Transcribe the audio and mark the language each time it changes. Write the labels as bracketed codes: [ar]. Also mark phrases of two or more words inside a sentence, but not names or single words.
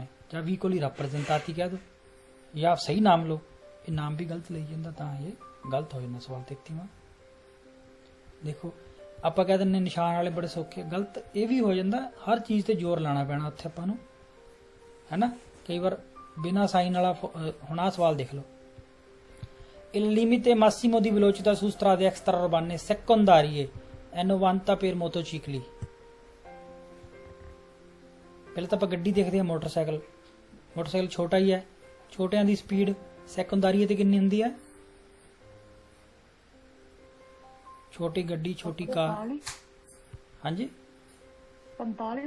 [pa] ਜਾਂ [it] veicoli rappresentati [pa] ਕਹਿ ਦਿਓ, ਜਾਂ ਸਹੀ ਨਾਮ ਲਓ, ਇਹ ਨਾਮ ਵੀ ਗਲਤ ਲਈ ਜਾਂਦਾ, ਤਾਂ ਇਹ ਗਲਤ ਹੋ ਜਾਂਦਾ ਸਵਾਲ। 33ਵਾਂ ਦੇਖੋ, ਆਪਾਂ ਕਹਿ ਦਿੰਦੇ ਨਿਸ਼ਾਨ ਵਾਲੇ ਬੜੇ ਸੌਖੇ, ਗਲਤ ਇਹ ਵੀ ਹੋ ਜਾਂਦਾ। ਹਰ ਚੀਜ਼ ਤੇ ਜ਼ੋਰ ਲਾਉਣਾ ਪੈਣਾ ਉੱਥੇ ਆਪਾਂ ਨੂੰ, ਹੈ ਨਾ। ਕਈ ਵਾਰ ਬਿਨਾਂ ਸਾਈਨ ਵਾਲਾ, ਹੁਣ ਆਹ ਸਵਾਲ ਦੇਖ ਲਓ, [it] Il limite massimo di velocità su strade extraurbane secondarie è 90 per motocicli। [pa] ਪਹਿਲਾਂ ਤਾਂ ਆਪਾਂ ਗੱਡੀ ਦੇਖਦੇ ਹਾਂ, ਮੋਟਰਸਾਈਕਲ ਛੋਟਾ ਹੀ ਹੈ, ਛੋਟਿਆਂ ਦੀ ਸਪੀਡ ਸੈਕੰਡਰੀ ਤੇ ਕਿੰਨੀ ਹੁੰਦੀ ਹੈ? ਛੋਟੀ ਗੱਡੀ, ਛੋਟੀ ਕਾਰ। 45 ਹਾਂਜੀ 45